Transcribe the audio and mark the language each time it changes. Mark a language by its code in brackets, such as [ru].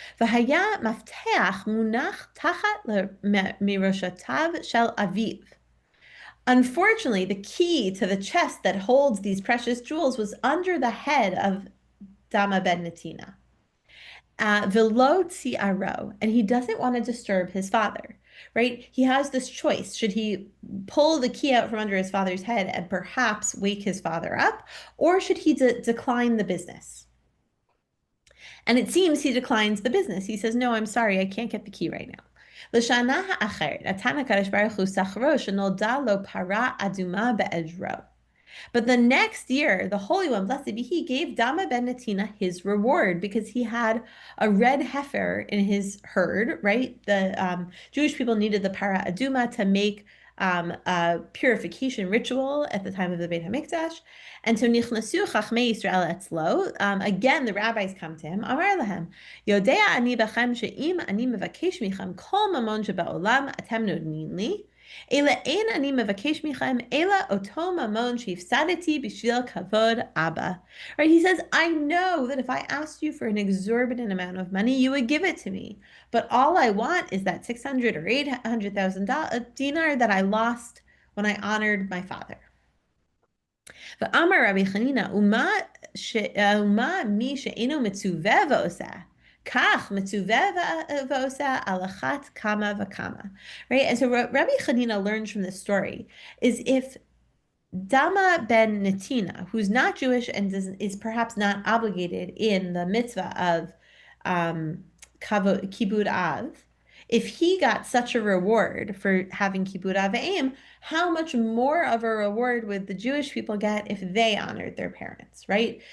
[he] והיה מפתח מונח תחת מראשותיו של אביו. [en] Unfortunately, the key to the chest that holds these precious jewels was under the head of Dama ben Natina. [he] Velo tsiaro, [en] and he doesn't want to disturb his father, right? He has this choice. Should he pull the key out from under his father's head and perhaps wake his father up, or should he decline the business? And it seems he declines the business. He says, no, I'm sorry, I can't get the key right now. [he] לשנה האחרת, נתן הקדוש ברוך הוא שכרו שנולדה לו פרה אדומה בעדרו. [en] But the next year, the Holy One, blessed be He, gave Dama ben Natina his reward because he had a red heifer in his herd, right? The Jewish people needed the para aduma to make a purification ritual at the time of the Beit HaMikdash. And so [he] Nichnasu Chachmei Yisrael Etzlo. [en] Again, the rabbis come to him. [he] Amar lahem, Yodea ani bachem she'im ani mevakesh michem kol mamon sheba'olam atem nodnin li. אלא אין אני מבקש מכם, אלא אותו ממון שהפסדתי בשביל כבוד אבא. [en] Right? He says, I know that if I asked you for an exorbitant amount of money, you would give it to me. But all I want is that 600 or 800,000 dinar that I lost when I honored my father. [he] ואמר רבי חנינא, ומה מי שאינו מצווה ועושה? כך מצווה ועושה על אחת כמה וכמה. [en] Right? And so what Rabbi Chanina learns from this story is if Dama ben Natina, who's not Jewish and is perhaps not obligated in the mitzvah of Kibbud Av, if he got such a reward for having Kibbud Avim, how much more of a reward would the Jewish people get if they honored their parents, right?